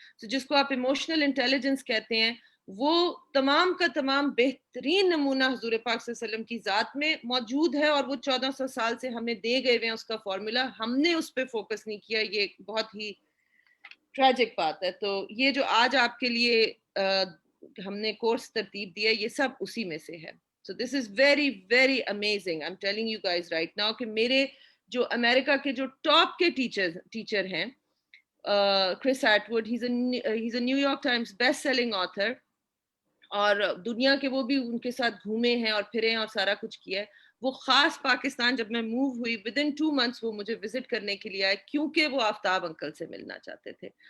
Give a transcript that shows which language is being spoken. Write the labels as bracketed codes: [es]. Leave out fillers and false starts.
[ur] تو جس کو آپ ایموشنل انٹیلیجنس کہتے ہیں، وہ تمام کا تمام بہترین نمونہ حضور پاک صلی اللہ علیہ وسلم کی ذات میں موجود ہے، اور وہ 1400 سال سے ہمیں دے گئے ہوئے ہیں اس کا فارمولا. ہم نے اس پہ فوکس نہیں کیا، یہ بہت ہی ٹریجک بات ہے. تو یہ جو آج آپ کے لیے ہم نے کورس ترتیب دیا یہ سب اسی میں سے ہے. [en] So this is very very amazing. I'm telling you guys right now [ur] کہ میرے جو امریکہ کے جو ٹاپ کے ٹیچر ہیں، کرس ایٹوڈ، he's a new York Times best selling author, اور دنیا کے وہ بھی ان کے ساتھ گھومے ہیں اور پھرے ہیں اور سارا کچھ کیا ہے. وہ خاص پاکستان جب میں موو ہوئی ودن 2 months وہ مجھے وزٹ کرنے کے لیے آئے، کیونکہ وہ آفتاب انکل سے ملنا چاہتے تھے.